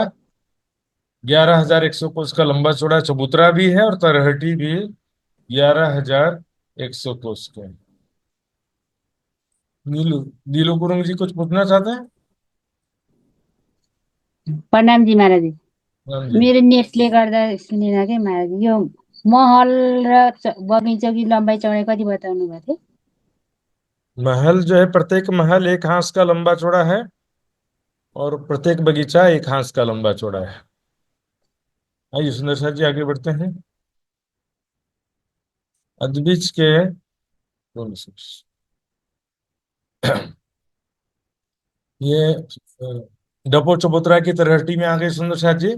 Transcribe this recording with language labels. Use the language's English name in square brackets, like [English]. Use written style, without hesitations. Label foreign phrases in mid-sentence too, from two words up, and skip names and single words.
[Hindi] 11,100 कोस का लंबा चौड़ा चबूतरा भी है, और तरहटी भी 11,100 कोस का है। नीलू नीलू कुरुंग जी कुछ पूछना चाहते हैं? प्रणाम जी महाराज जी। राम जी। [Nepali] मेरो नेटले गर्दा सुनेन के महाराज जी। यो महल र बगैँचा की लम्बाइ चौडाइ कति बताउनु भएको थियो? [Hindi] महल जो है, प्रत्येक महल 1 हाथ का लंबा चौड़ा है, और प्रत्येक बगीचा 1 हाथ का लंबा चौड़ा है। आइए सुंदर साथ जी आगे बढ़ते हैं। अदबिच के ये डपो चबूतरा की तरहटी में आ गए सुंदर साथ जी।